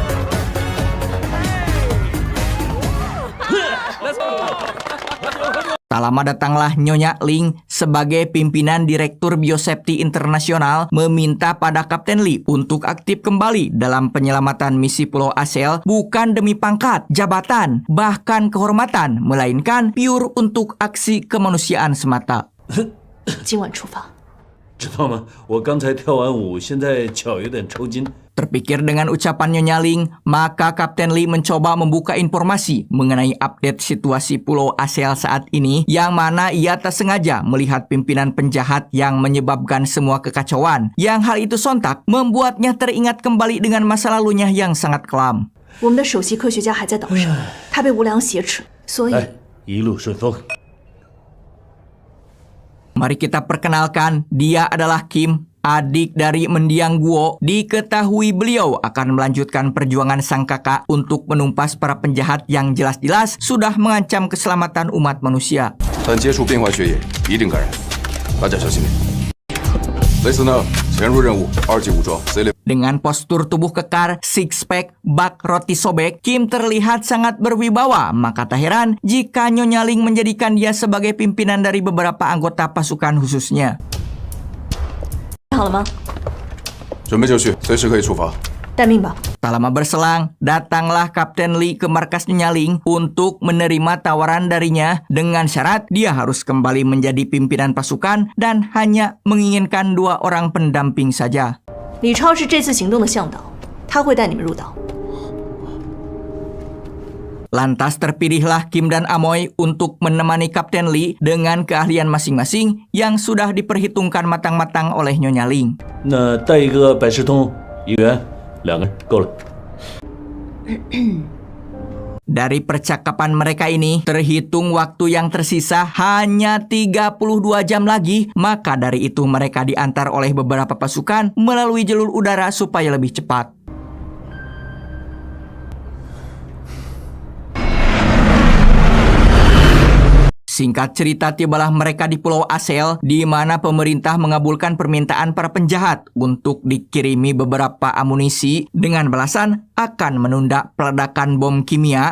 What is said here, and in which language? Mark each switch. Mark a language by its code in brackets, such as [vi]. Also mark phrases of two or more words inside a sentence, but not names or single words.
[id] Tak Tak lama datanglah Nyonya Ling sebagai pimpinan Direktur Biosafety Internasional meminta pada Kapten Lee untuk aktif kembali dalam penyelamatan misi Pulau ASEAN bukan demi pangkat, jabatan, bahkan kehormatan, melainkan pure untuk aksi kemanusiaan semata. [zh] 今晚出发。知道吗？我刚才跳完舞，现在脚有点抽筋。 [id] Terpikir dengan ucapan Nyonya Ling, maka Kapten Lee mencoba membuka informasi mengenai update situasi Pulau ASEAN saat ini, yang mana ia tak sengaja melihat pimpinan penjahat yang menyebabkan semua kekacauan, yang hal itu sontak membuatnya teringat kembali dengan masa lalunya yang sangat kelam. [zh] 我们的首席科学家还在岛上，他被无良挟持，所以一路顺风。 [id] Mari kita perkenalkan, dia adalah Kim, adik dari mendiang Guo. Diketahui beliau akan melanjutkan perjuangan sang kakak untuk menumpas para penjahat yang jelas-jelas sudah mengancam keselamatan umat manusia. [zh] 但接触变坏血液一定感染，大家小心点。雷斯呢，潜入任务，2级武装，C 类。 [id] Dengan postur tubuh kekar, [en] six pack, [id] bak roti sobek, Kim terlihat sangat berwibawa. Maka tak heran jika Nyonya Ling menjadikan dia sebagai pimpinan dari beberapa anggota pasukan khususnya. [zh] 好了吗？准备就绪，随时可以出发。待命吧。 [id] Tak lama berselang, datanglah Kapten Lee ke markas Nyonya Ling untuk menerima tawaran darinya dengan syarat dia harus kembali menjadi pimpinan pasukan dan hanya menginginkan 2 orang pendamping saja. [zh] 李超是这次行动的向导，他会带你们入岛。 [id] Lantas terpilihlah Kim dan Amoy untuk menemani Kapten Lee dengan keahlian masing-masing yang sudah diperhitungkan matang-matang oleh Nyonya Ling. [zh] 那带一个百事通，1个人，2个人够了。 [id] Dari percakapan mereka ini, terhitung waktu yang tersisa hanya 32 jam lagi, maka dari itu mereka diantar oleh beberapa pasukan melalui jalur udara supaya lebih cepat. Singkat cerita, tibalah mereka di Pulau ASEAN, di mana pemerintah mengabulkan permintaan para penjahat untuk dikirimi beberapa amunisi dengan balasan akan menunda peledakan bom kimia.